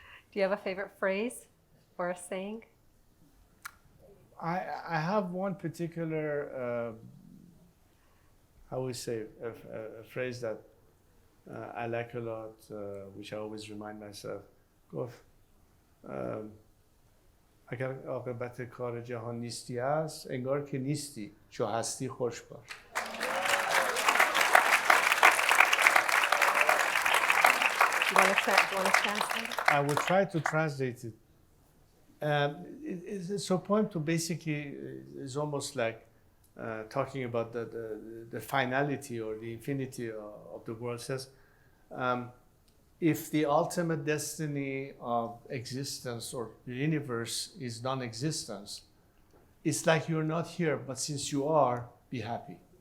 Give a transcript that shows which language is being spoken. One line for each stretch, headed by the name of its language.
English: Do you have a favorite phrase or a saying? I have one particular, how we say, a phrase that I like a lot, which I always remind myself.
Persian: گفت اگر عاقبت کار جهان نیستی است انگار که نیستی چو هستی خوش باش.
English: Do you want to translate it? I will try to translate it. It's a poem to basically is almost like talking about the finality or the infinity of the world. It says, if the ultimate destiny of existence or the universe is non-existence, it's like you're not here, but since you are, be happy.